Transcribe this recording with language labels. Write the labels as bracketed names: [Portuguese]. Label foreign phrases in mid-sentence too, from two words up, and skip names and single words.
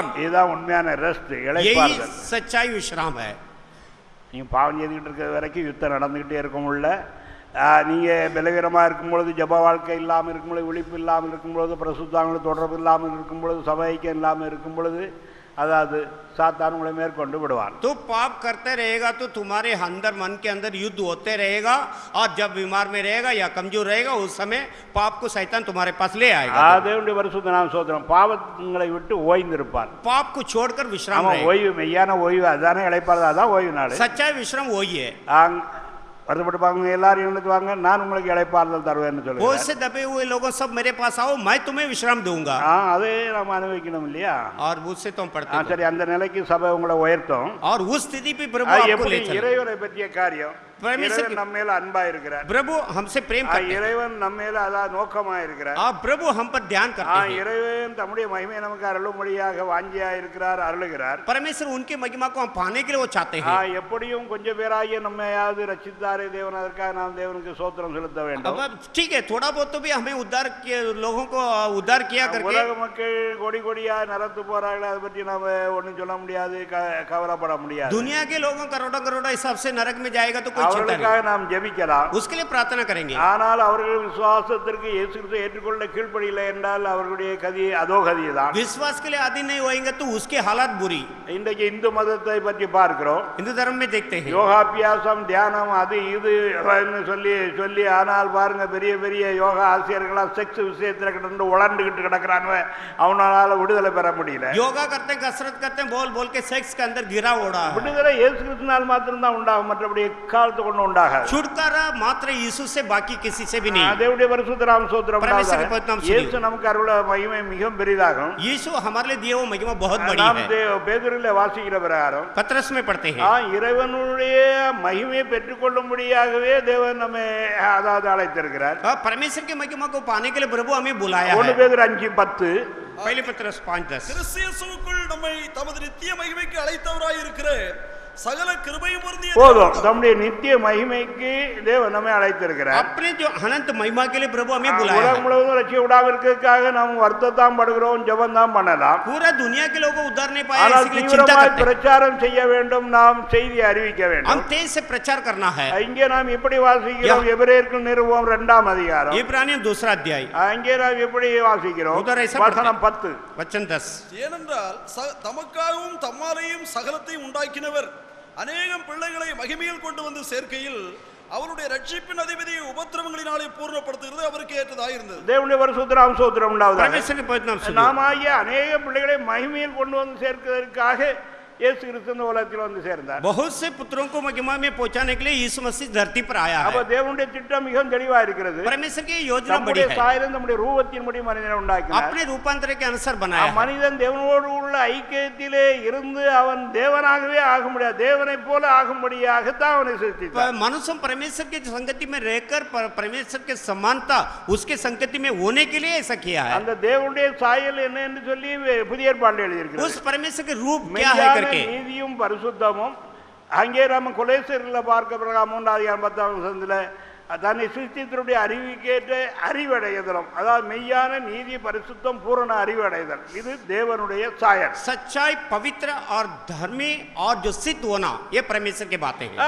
[Tamil] இதுதான் உண்மையான ரெஸ்ட், [Hindi] यही [Tamil] இளைப்பாறுதல். [Hindi] सच्चाई विश्राम है। [Tamil] நீங்க பாவம் செய்துகிட்டு இருக்கிற வரைக்கும் யுத்தம் நடந்துகிட்டே இருக்கும். உள்ள நீங்க பலவீனமா இருக்கும் பொழுது, ஜப வாழ்க்கை இல்லாமல் இருக்கும் பொழுது, விழிப்பு இல்லாமல் இருக்கும் பொழுது, பிரசுத்தாங்களோட தொடர்பு இல்லாமல் இருக்கும் பொழுது, சபைக்கு இல்லாமல் இருக்கும் பொழுது, அதாவது சாத்தான் உங்களை மேற்கொண்டு விடுவான். [Hindi] तो पाप करते रहेगा तो तुम्हारे अंदर मन के अंदर युद्ध होते रहेगा, और जब बीमार में रहेगा या कमजोर रहेगा उस समय पाप को शैतान तुम्हारे पास ले आएगा। [Tamil] தேவனுடைய பரிசுத்த நாம ஸ்தோத்திரம். பாவங்களை விட்டு ஓய்ந்திருப்பான். [Hindi] पाप को छोड़कर विश्राम [Tamil] ஆமா, [Hindi] रहेगा। [Tamil] ஓய்வு, மெய்யான ஓய்வு அதானே இளைப்பாறுதல், அதான் ஓய்வு நாள். [Hindi] सच्चाई विश्राम वही है। [Tamil] வருத்தப்பட்டு எல்லாரும் எங்களுக்கு வாங்க, நான் உங்களுக்கு இளைப்பாறுதல் தருவேன்னு [Hindi] बहुत [Tamil] சொல்லுவேன். [Hindi] से दबे हुए लोगों सब मेरे पास आओ, मैं तुम्हें विश्राम दूंगा। [Tamil] அதே நம்ம அனுபவிக்கணும் இல்லையா? [Hindi] और उससे तुम पढ़ते हो। [Tamil] சரி, அந்த நிலைக்கு சபை உங்களை உயர்த்தும். [Hindi] और उस स्थिति पे प्रभु आपको [Tamil] எப்படி [Hindi] ले चले। [Tamil] இறைவனை பற்றிய காரியம், [Hindi] परमेश्वर [Tamil] இறைவன் நம்ம மேல அன்பா இருக்கிறார். [Hindi] प्रभु हमसे प्रेम करते हैं। [Tamil] இறைவன் நம்ம மேல அதான் நோக்கமா இருக்கிறார். [Hindi] प्रभु हम पर ध्यान करते हैं। [Tamil] இறைவன் தம்முடைய மகிமையை நமக்கு அருளும்படியாக வாஞ்சியா இருக்கிறார், அருளுகிறார். [Hindi] परमेश्वर उनकी महिमा को हम पाने के लिए वो चाहते हैं। [Tamil] எப்படியும் கொஞ்சம் பேராகிய நம்மையாவது ரட்சித்தாரே தேவன், அதற்காக நாம் தேவனுக்கு ஸ்தோத்திரம் செலுத்த வேண்டும். [Hindi] अब ठीक है, थोड़ा बहुत तो भी हमें उद्धार लोगों को उद्धार किया करके। [Tamil] உலக மக்கள் கொடி கொடியா நரத்து போறார்கள், அதை பற்றி நாம ஒன்றும் சொல்ல முடியாது, கவலைப்பட முடியாது. [Hindi] दुनिया के लोगों करोड़ों करोड़ों हिसाब से नरक में जाएगा तो कोई चिंता [Tamil] அவர்களுக்காக நாம் ஜெபிக்கலாம், [Hindi] उसके लिए प्रार्थना करेंगे। [Tamil] ஆனால் அவர்கள் விசுவாசத்திற்கு இயேசு கிறிஸ்துவை ஏற்றுக்கொள்ள கீழ்ப்படியலை என்றால் அவர்களுடைய கதி அதோ கதிதான். [Hindi] विश्वास के लिए अधीन नहीं होएंगे तो उसके हालात बुरी। [Tamil] இன்றைக்கு இந்து மதத்தை பற்றி பார்க்கிறோம். [Hindi] हिंदू धर्म में देखते हैं [Tamil] யோகாபியாசம், தியானம், அது இது சொல்லி சொல்லி ஆனால் பாருங்க, பெரிய பெரிய யோகா ஆசிரியர்களா செக்ஸ் விஷயத்துல கிட்ட உழண்டுகிட்டு கிடக்குறானுவ, அவனால விடுதலை பெற முடியல. [Hindi] योगा करते हैं, कसरत करते हैं, बोल बोल के सेक्स के अंदर गिरा ओढ़ा है। [Tamil] விடுதலை இயேசு கிறிஸ்துவினால் மாத்திரம் தான் உண்டாகும், மற்றபடி கால் கொண்டு உண்டாகாது. [Hindi] छुटकारा मात्र यीशु से बाकी किसी से भी नहीं. [Tamil] தேவனுடைய பரிசுத்த நாம ஸ்தோத்திரம் [Hindi] परमेश्वर के [Tamil] உண்டாவதாக. [Hindi] पवित्र नाम [Tamil] இயேசு [Hindi] सुनिए. [Tamil] நமக்கு அருள மகிமை மிகவும் பெரிதாகும். [Hindi] यीशु हमारे लिए दिए वो महिमा बहुत बड़ी [Tamil] நாம் [Hindi] है. [Tamil] பேதுருவிலே வாசிக்கிற பிரகாரம் [Hindi] पत्रस में पढ़ते हैं. [Tamil] இறைவனுடைய மகிமையை பெற்றுக்கொள்ளும்படியாகவே தேவன் நம்மை அதாவது அழைத்திருக்கிறார். [Hindi] परमेश्वर की महिमा को पाने के लिए प्रभु हमें बुलाया 1 है. [Tamil] பேதுரு 5:10 [Hindi] पहले पत्रस 5:10. [Tamil] கிறிஸ்து இயேசுவுக்குள் நம்மை தமது நித்திய மகிமைக்கு அழைத்தவராய் இருக்கிற சகல கிருபையும் பொருந்திய போதும். நம்முடைய நித்திய மகிமைக்கு தேவன் நம்மை அழைத்திருக்கிறார். [Hindi] अपने जो अनंत महिमा के लिए प्रभु हमें बुलाया [Tamil] உலகம் [Hindi] है. [Tamil] முழுவதும் ரட்சிக்க விடாம இருக்கிறதுக்காக நாம் வருத்தத்தான் படுகிறோம், ஜெபம் தான் பண்ணலாம். [Hindi] पूरा दुनिया के लोगों को उद्धार नहीं पाए [Tamil] ஆனால் [Hindi] इसके लिए चिंता [Tamil] தீவிரமாய் [Hindi] करते हैं. [Tamil] பிரச்சாரம் செய்ய வேண்டும், நாம் செய்தி அறிவிக்க [Hindi] हम [Tamil] வேண்டும். [Hindi] तेज से प्रचार करना है. [Tamil] இங்கே நாம் எப்படி வாசிக்கிறோம்? எபிரேயர்கள் நிருபம் 2ஆம் அதிகாரம். [Hindi] इब्रानियों 2 अध्याय [Tamil] அங்கே நாம் எப்படி வாசிக்கிறோம்? [Hindi] उधर ऐसा [Tamil] வசனம் 10. [Hindi] वचन 10. [Tamil] ஏனென்றால் தமக்காகவும் தம்மாலையும் சகலத்தையும் உண்டாக்கினவர் அநேகம் பிள்ளைகளை மகிமையில் கொண்டு வந்து சேர்க்கையில் அவருடைய ரட்சிப்பின் அதிபதியை உபத்திரவங்களினாலே பூர்ணப்படுத்துகிறது அவருக்கு ஏற்றதாயிருந்தது. தேவனுடைய பரிசுத்த நாம ஸ்தோத்திரம் உண்டாவதாக. [Hindi] परमेश्वर के पवित्र नाम सुनिए. [Tamil] நாம் ஆகிய அநேக பிள்ளைகளை மகிமையில் கொண்டு வந்து சேர்க்கிறதற்காக இயேசு கிறிஸ்து இந்த உலகத்தில் வந்து சேர்ந்தார். [Hindi] बहुत से पुत्रों को महिमा में पहुंचाने के लिए यीशु मसीह धरती पर आया [Tamil] அப்ப [Hindi] है. [Tamil] தேவனுடைய திட்டம் மிகவும் தெளிவா இருக்கிறது. [Hindi] परमेश्वर की योजना बड़ी [Tamil] நம்முடைய [Hindi] है. [Tamil] சாயலில் நம்முடைய ரூபத்தின்படி மனிதனை உண்டாக்கினார். [Hindi] अपने रूपांतर के अनुसार बनाया है. [Tamil] மனிதன் தேவனோடு உள்ள ஐக்கியத்திலே இருந்து அவன் தேவனாகவே ஆக முடியாது, தேவனைப் போல ஆகும்படியாகத்தான் அவனை சிருஷ்டித்தார். [Hindi] मनुष्य परमेश्वर की संगति में रहकर परमेश्वर के समानता उसके संगति में होने के लिए ऐसा किया है. [Tamil] அந்த தேவனுடைய சாயல் என்ன என்று சொல்லி புதிய ஏற்பாட்டில் எழுதியிருக்கிறது. [Hindi] उस परमेश्वर के रूप क्या है करके [Tamil] நீதியும் பரிசுத்தமும் அங்கே நம்ம கொலேசியர்ல பார்க்க பிரகாரம் 3:10 தன்னை சிருஷ்டித்தருடைய அறிவிக்கேற்ற அறிவடைதலும், அதாவது மெய்யான நீதி பரிசுத்தம் பூரண அறிவடைதல், இது தேவனுடைய சாயல். [Hindi] सच्चाई पवित्र और धर्मी और जो सिद्ध होना ये परमेश्वर की बातें हैं.